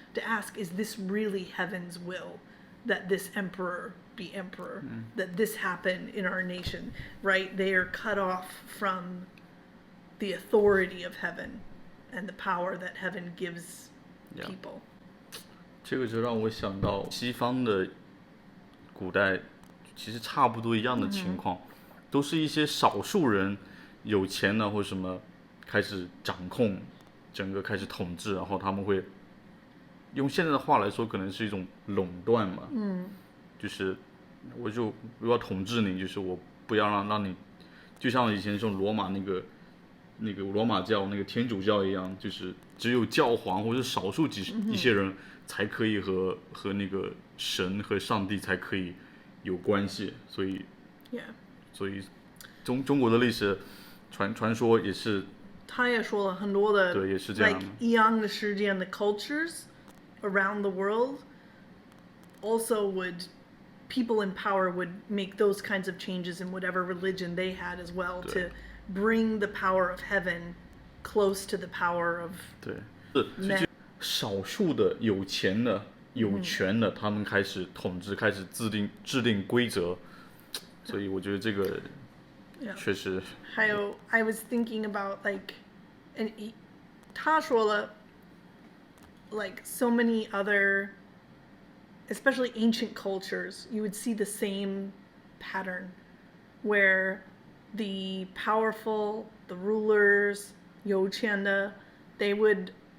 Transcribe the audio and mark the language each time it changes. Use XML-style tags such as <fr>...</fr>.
<en>To ask, is this really heaven's will that this emperor be emperor? That this happen in our nation, right? They are cut off from the authority of heaven and the power that heaven gives people.</en> <zh>这个就让我想到西方的古代其实差不多一样的情况，都是一些少数人有钱了或什么开始掌控整个开始统治，然后他们会用现在的话来说，可能是一种垄断嘛。就是我要统治你，就是我不要让你，就像以前说罗马那个罗马教那个天主教一样，就是只有教皇或者少数一些人才可以和那个神和上帝才可以有关系，所以中国的历史传说也是，他也说了很多的，对，也是这样的。</zh> <en>like</en> <zh>一样的时间的</zh> <en>cultures around the world also would people in power would make those kinds of changes in whatever religion they had as well to bring the power of heaven close to the power of</en> <zh>对，是少数的有钱的有权的，他们开始统治，开始制定规则，所以我觉得这个确实。还有</zh> <en>I was thinking about like and</en> <zh>他说了</zh> <en>like so many other especially ancient cultures, you would see the same pattern where the powerful, the rulers,</en> <zh>有钱的,</zh> <en>they would</en>